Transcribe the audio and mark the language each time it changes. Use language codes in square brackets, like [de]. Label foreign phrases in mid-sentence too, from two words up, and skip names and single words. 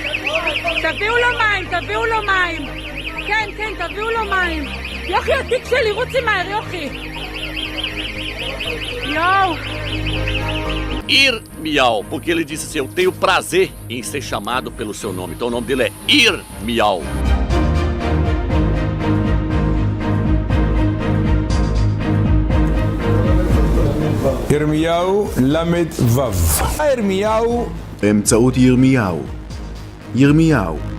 [he] תביאו לו מים, תביאו לו מים. כן, כן, תביאו לו מים. יוכי, התיק שלי, רוצי מהר, יוכי. יואו. [pt] Irmial, porque ele disse assim, eu tenho prazer em ser chamado pelo seu nome. Então o nome dele é Irmial. [he] ירמיהו למד וו. ירמיהו באמצעות ירמיהו. ירמיהו.